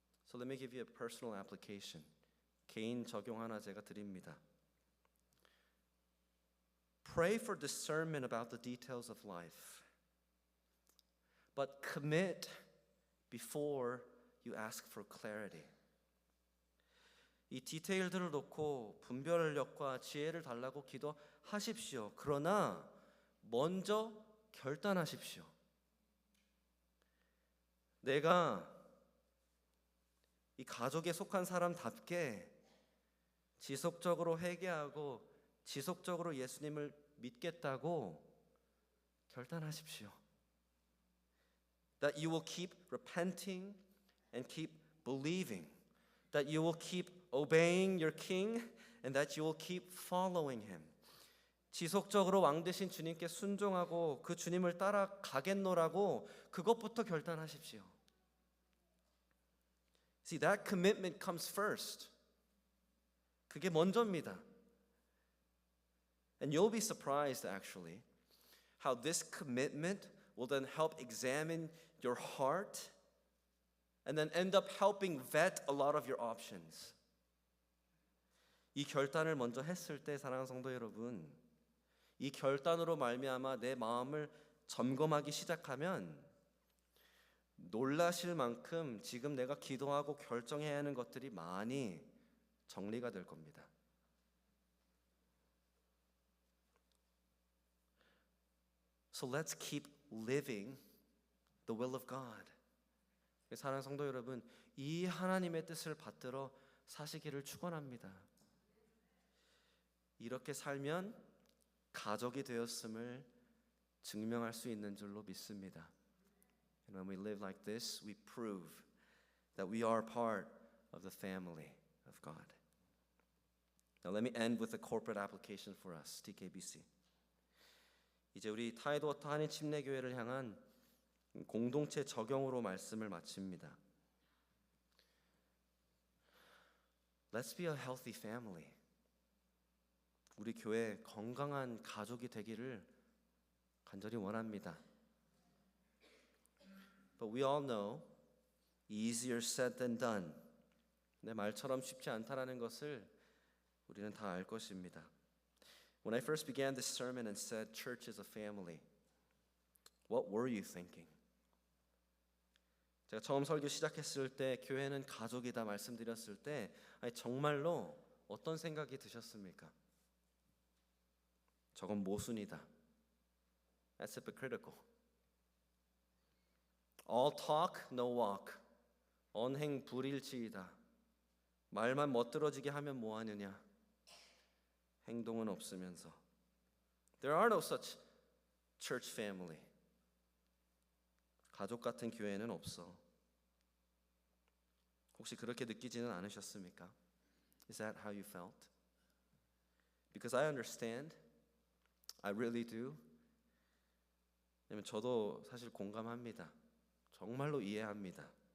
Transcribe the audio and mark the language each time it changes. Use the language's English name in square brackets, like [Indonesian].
[English] So let me give you a personal application. [Korean] 개인 적용 하나 제가 드립니다. [English] Pray for discernment about the details of life, but commit before you ask for clarity. [Korean] 이 디테일들을 놓고 분별력과 지혜를 달라고 기도하십시오. 그러나 먼저 결단하십시오. 내가 이 가족에 속한 사람답게 지속적으로 회개하고 지속적으로 예수님을 믿겠다고 결단하십시오. [English] That you will keep repenting and keep believing. That you will keep obeying your king and that you will keep following him. [Korean] 지속적으로 왕 되신 주님께 순종하고 그 주님을 따라가겠노라고 그것부터 결단하십시오. [English] See, that commitment comes first. [Korean] 그게 먼저입니다. [English] And you'll be surprised actually how this commitment will then help examine your heart and then end up helping vet a lot of your options. [Korean] 이 결단을 먼저 했을 때 사랑하는 성도 여러분, 이 결단으로 말미암아 내 마음을 점검하기 시작하면 놀라실 만큼 지금 내가 기도하고 결정해야 하는 것들이 많이 정리가 될 겁니다. [English] So let's keep living the will of God. [Korean] 사랑하는 성도 여러분, 이 하나님의 뜻을 받들어 사시기를 축원합니다. 이렇게 살면 가족이 되었음을 증명할 수 있는 줄로 믿습니다. [English] And when we live like this, we prove that we are part of the family of God. Now let me end with a corporate application for us, TKBC. [Korean] 이제 우리 타이드워터 한인 침례교회를 향한 공동체 적용으로 말씀을 마칩니다. [English] Let's be a healthy family. [Korean] 우리 교회 건강한 가족이 되기를 간절히 원합니다. [English] But we all know easier said than done. [Korean] 내 말처럼 쉽지 않다라는 것을 우리는 다 알 것입니다. [English] When I first began this sermon and said church is a family, what were you thinking? [Korean] 제가 처음 설교 시작했을 때 교회는 가족이다 말씀드렸을 때 정말로 어떤 생각이 드셨습니까? 저건 모순이다. [English] That's hypocritical. All talk, no walk. [Korean] 언행 불일치이다. 말만 멋들어지게 하면 뭐하느냐? 행동은 없으면서. [English] There are no such church family. [Korean] 가족 같은 교회는 없어. 혹시 그렇게 느끼지는 않으셨습니까? [English] Is that how you felt? Because I understand. I really do. [Korean] 왜냐면 저도 사실 공감합니다. 정말로 이해합니다.